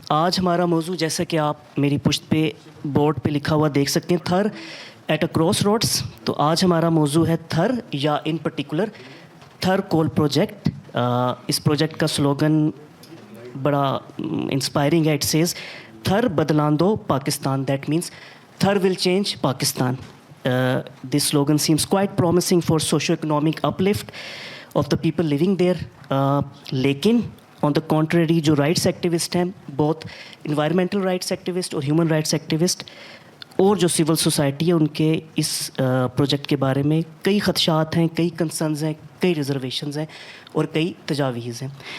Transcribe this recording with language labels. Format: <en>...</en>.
<ur>آج ہمارا موضوع جیسا کہ آپ میری پشت پہ بورڈ پہ لکھا ہوا دیکھ سکتے ہیں، تھر</ur> <en>At a crossroads.</en> <ur>تو آج ہمارا موضوع ہے تھر، یا</ur> <en>in particular</en> <ur>Thar cool project. اس project کا سلوگن بڑا انسپائرنگ ہے.</ur> <en>it says</en> <ur>Thar بدلان do Pakistan.</ur> <en>That means Thar will change Pakistan. This slogan seems quite promising for socio-economic uplift of the people living there.</en> <ur>لیکن</ur> <en>on the contrary</en> <ur>جو rights activist ہیں، بہت environmental rights activist اور human rights activist اور جو civil society ہے، ان کے اس project کے بارے میں کئی خدشات ہیں، کئی کنسرنز ہیں، کئی ریزرویشنز ہیں اور کئی تجاویز ہیں.</ur>